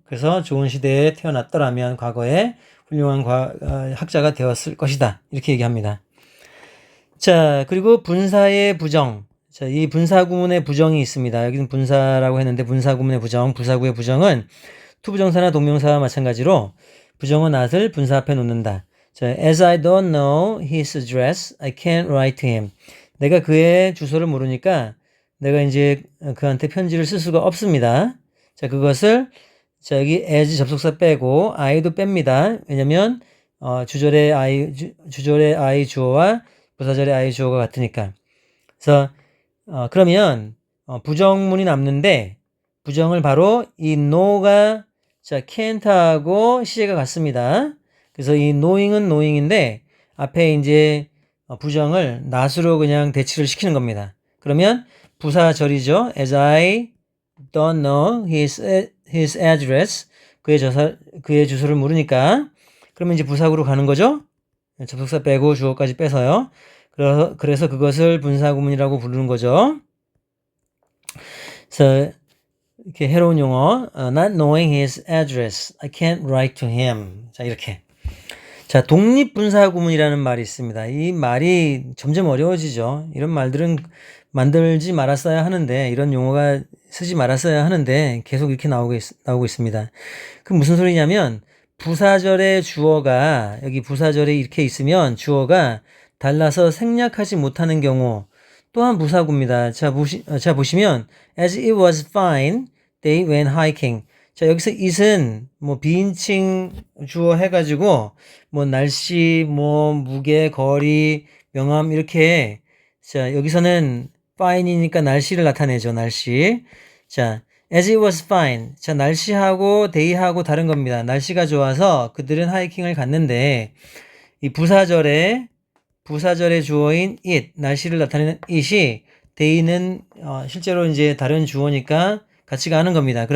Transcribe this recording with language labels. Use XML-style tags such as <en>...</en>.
<ko>그래서 좋은 시대에 태어났더라면 과거에 훌륭한 학자가 되었을 것이다. 이렇게 얘기합니다. 자, 그리고 분사의 부정. 자, 이 분사구문의 부정이 있습니다. 여기는 분사라고 했는데 분사구문의 부정, 부사구의 부정은 투부정사나 동명사와 마찬가지로 부정어 not을 분사 앞에 놓는다.</ko> <en>자, as I don't know his address, I can't write to him.</en> <ko>내가 그의 주소를 모르니까 내가 이제 그한테 편지를 쓸 수가 없습니다. 자, 그것을 자, 여기 as 접속사 빼고 I도 뺍니다. 왜냐면 주절의 I 주어와 부사절의 I 주어가 같으니까. 그래서 그러면 부정문이 남는데 부정을 바로 이 no가 자, can't하고 시제가 같습니다. 그래서 이 knowing은 knowing인데 앞에 이제 부정을 not으로 그냥 대치를 시키는 겁니다. 그러면 부사절이죠.</ko> <en>As I don't know his address.</en> <ko>그의 주소를 물으니까. 그러면 이제 부사구로 가는 거죠. 접속사 빼고 주어까지 빼서요. 그래서 그것을 분사구문이라고 부르는 거죠. 그래서 이렇게 해로운 용어,</ko> <en>not knowing his address, I can't write to him.</en> <ko>자, 이렇게. 자, 독립분사구문이라는 말이 있습니다. 이 말이 점점 어려워지죠. 이런 말들은 만들지 말았어야 하는데, 이런 용어가 쓰지 말았어야 하는데 계속 이렇게 나오고 있습니다. 그 무슨 소리냐면 부사절의 주어가 여기 부사절에 이렇게 있으면 주어가 달라서 생략하지 못하는 경우 또한 부사구입니다. 자, 보시면</ko> <en>as it was fine, they went hiking.</en> <ko>자, 여기서 it은 뭐 비인칭 주어 해가지고 뭐 날씨, 뭐 무게, 거리, 명암 이렇게. 자, 여기서는 fine이니까 날씨를 나타내죠. 날씨. 자,</ko> <en>as it was fine.</en> <ko>자, 날씨하고 day하고 다른 겁니다. 날씨가 좋아서 그들은 하이킹을 갔는데 이 부사절의 주어인 it, 날씨를 나타내는 it이 day는 실제로 이제 다른 주어니까 같이 가는 겁니다.</ko>